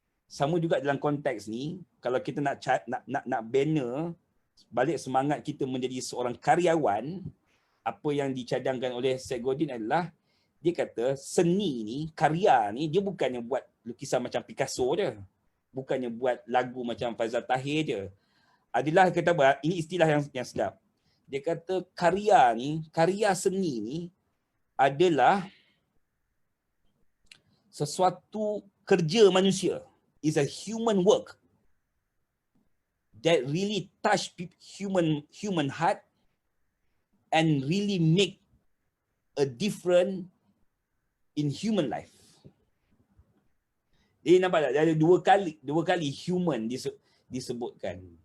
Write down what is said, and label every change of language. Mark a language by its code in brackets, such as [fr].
[ms] Sama juga dalam konteks ni, kalau kita nak banner balik semangat kita menjadi seorang karyawan, apa yang dicadangkan oleh Syed Godin adalah, dia kata seni ni, karya ni, dia bukannya buat lukisan macam Picasso je, bukannya buat lagu macam Faizal Tahir je. Adalah kata ini istilah yang sedap. Dia kata karya seni ni adalah sesuatu kerja manusia. [en] Is a human work that really touch human heart and really make a difference in human life. [ms] Jadi nampak tak? Ada dua kali human disebutkan.